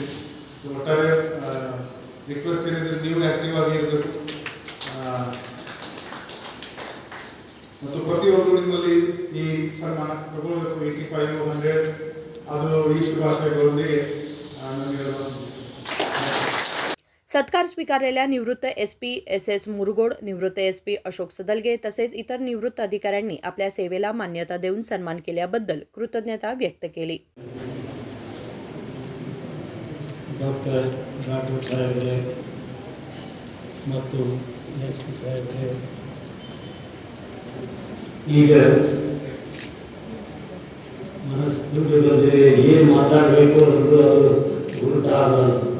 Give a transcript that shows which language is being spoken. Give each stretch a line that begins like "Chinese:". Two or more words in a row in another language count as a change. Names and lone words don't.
Kannada: ಸೊ ಒಟ್ಟಾರೆ ರಿಕ್ವೆಸ್ಟ್ ಏನಿದೆ, ನೀವು ಆ್ಯಕ್ಟಿವ್ ಆಗಿ ಇರಬೇಕು. ಮತ್ತು ಪ್ರತಿಯೊಬ್ಬರು ನಿಮ್ಮಲ್ಲಿ ಈ ಸನ್ಮಾನ ತಗೊಳ್ಬೇಕು, 85, 100. ಅದು ಈ ಶುಭಾಶಯಗಳೊಂದಿಗೆ ನನಗೆ
Marathi: सत्कार स्वीकारलेल्या निवृत्त SP SS मुरगोड, निवृत्त SP अशोक सदलगे तसेच इतर निवृत्त अधिकाऱ्यांनी आपल्या सेवेला मान्यता देऊन सन्मान केल्याबद्दल कृतज्ञता व्यक्त केली.
Kannada: ಡಾಕ್ಟರ್ ರಾಠೋಡ್ ಸಾಹೇಬ್ರೆ ಮತ್ತು SP ಸಾಹೇಬ್ರೆ, ಈಗ ಮನಸ್ಸು ತುಂಬಿ ಬಂದಿದೆ, ಏನು ಮಾತಾಡಬೇಕು ಅನ್ನೋದು ಅದು ಗುರುತಾಗಲ್ಲ.